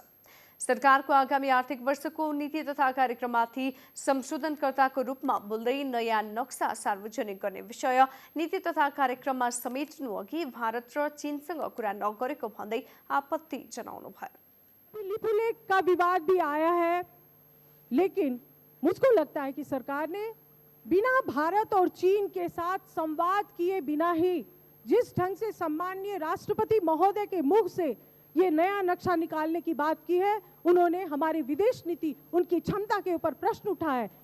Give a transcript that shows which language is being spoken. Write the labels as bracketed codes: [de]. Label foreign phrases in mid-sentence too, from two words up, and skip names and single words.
[ne] सरकारको आगामी आर्थिक वर्षको नीति तथा कार्यक्रममाथि संशोधनकर्ताको रूपमा बोल्दै नयाँ नक्सा सार्वजनिक गर्ने विषय नीति तथा कार्यक्रममा समेट्नु अघि भारत र चीनसँग कुरा नगरेको भन्दै आपत्ति जनाउनु भयो। [hi] लिपुलेख का विवाद भी आया है, लेकिन मुझको लगता है कि सरकार ने बिना भारत और चीन के साथ संवाद किए बिना ही जिस ढंग से सम्माननीय राष्ट्रपति महोदय के मुख से ये नया नक्शा निकालने की बात की है, उन्होंने हमारी विदेश नीति, उनकी क्षमता के ऊपर प्रश्न उठाया है।